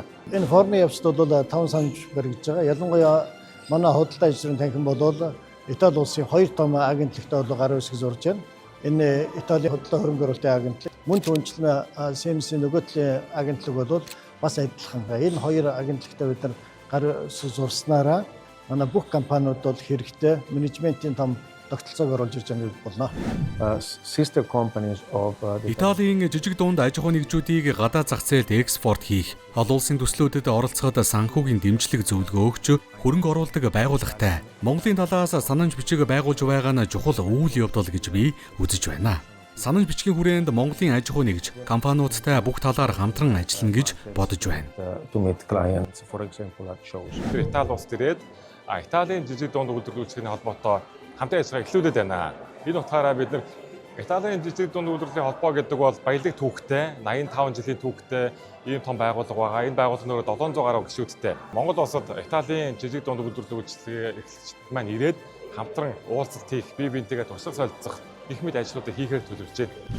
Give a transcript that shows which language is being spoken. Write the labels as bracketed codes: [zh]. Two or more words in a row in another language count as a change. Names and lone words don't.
[mn] Энэ форумын явцад бол 5 санамж баригдаж байгаа. Ялангуяа манай худалдаа аж ахуйн танхим бол Итали улсын 2 том агентлагтай гарын үсэг зурж байна. Энэ Италийн худалдаа хөрөнгө оруулалтын агентлаг, мөн түнчлэн Симсийн нөгөө талын агентлаг бол бас адилхан. Энэ хоёр агентлагтай бид нар гарын үсэг зурснараа манай бүх компаниуд бол хэрэгтэй менежментийн том тогтолцоог оруулж ирж байгаа гэж болно. [en] Sister companies of [mn] Италийн жижиг дунд аж ахуй нэгжүүдийг гадаад зах зээлд экспорт хийх, олон улсын төслүүдэд оролцоход санхүүгийн дэмжлэг зөвлөгөө өгч хөрөнгө оруулалт байгууллагатай Монголын талаас санамж бичиг байгуулж байгаа нь чухал үйл явдал гэж би үзэж байна. Санамж бичгийн хүрээнд Монголын аж ахуй нэгж компаниудтай бүх талаар хамтран ажиллана гэж бодож байна. [en] To meet clients, for example, at shows. [mn] Итали улс төрээд Италийн жижиг дунд үйлдвэрлэгчдийн холбоотой хамтын ажиллагаа эхлүүлээд байна. Энэ утгаараа бид нар Италийн жижиг дунд үйлдвэрлэлийн холбоо гэдэг бол баялаг түүхтэй, 85 жилийн түүхтэй ийм том байгууллага байгаа. Энэ байгууллага нөрөө 700 гаруй гишүүдтэй. Монгол улсад Италийн жижиг дунд үйлдвэрлэлийн эрхлэгчид маань ирээд хамтран уулзалт хийх, бие биентэйгээ туршлага солилцох их мэд ажлуудыг хийхээр төлөвлөж байна.